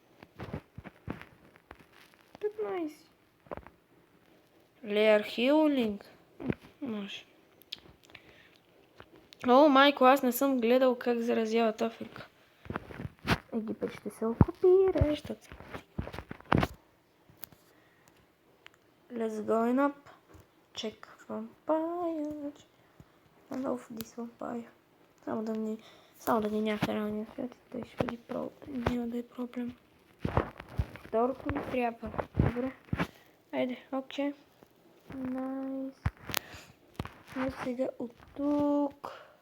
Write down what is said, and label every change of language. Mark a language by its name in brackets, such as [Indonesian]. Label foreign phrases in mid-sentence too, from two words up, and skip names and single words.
[English] 15. Layer Healing. [Bulgarian] Може. О, майко, аз не съм гледал как заразяват Африка. Египет ще се окупира, защото се. [English] Let's go up. Check vampire. I love this vampire. [Bulgarian] Само да ни някакъв реалния свят и той ще бъде няма да е проблем. Второто ми трябва. Добре. Айде, окей. Найс. Айде сега от тук.